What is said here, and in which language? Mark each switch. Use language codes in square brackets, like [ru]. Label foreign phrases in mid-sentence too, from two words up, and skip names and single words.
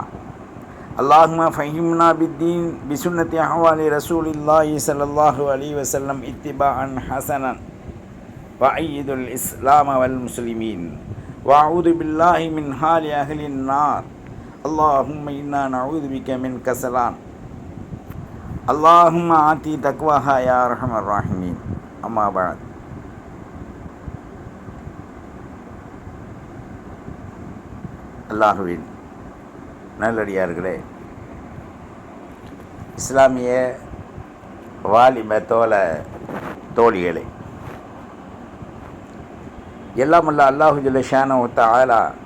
[ar] اللهم فهمنا بالدين بسنة أحوال رسول الله صلى الله عليه وسلم اتباعا حسنا وأيد الإسلام والمسلمين وأعوذ بالله من حال أهل النار. اللهم إنا نعوذ بك من كسلان. اللهم آتي تقواها يا أرحم الراحمين. أما بعد. [ta] அல்லாஹுவின் நல்லடியார்களே, இஸ்லாமிய வாலிப தோழிகளே, எல்லாமல்ல அல்லாஹு [ar] جل شأنه وتعالى